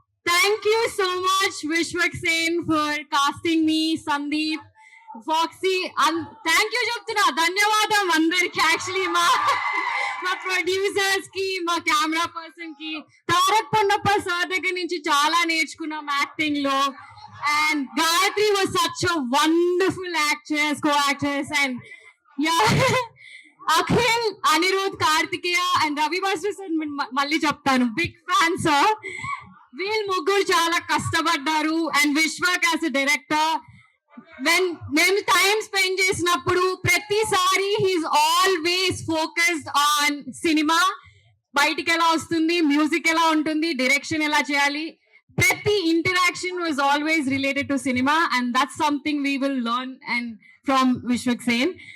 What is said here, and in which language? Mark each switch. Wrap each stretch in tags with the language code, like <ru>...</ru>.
<en>Thank you so much Vishwak Sen for casting me, Sandeep, Foxy.</en> <te>Thank you చెప్తున్నా, ధన్యవాదం అందరికి. యాక్చువల్లీ మా ప్రొడ్యూసర్స్ కి, మా కెమెరా పర్సన్ కి, తారక్ పొన్నప్ప సార్ దగ్గర నుంచి చాలా నేర్చుకున్నాం యాక్టింగ్ లో.</te> <en>And Gayatri was such a wonderful actress, co-actress, and yeah, Akhil, Anirudh, Kartikeya, and Ravi Basu sir,</en> <te>malli cheptanu,</te> <en>big fan sir.</en> <te>వీళ్ళు ముగ్గురు చాలా కష్టపడ్డారు.</te> <en>and Vishwak as a director,</en> <te>మేము టైం స్పెండ్ చేసినప్పుడు ప్రతిసారి</te> <en>He is always focused on cinema.</en> <te>బయటికి ఎలా వస్తుంది, మ్యూజిక్ ఎలా ఉంటుంది, డైరెక్షన్ ఎలా చేయాలి,</te> <en>ప్రతి interaction was always related to cinema. And that's something we will learn and from Vishwak Sen.</en>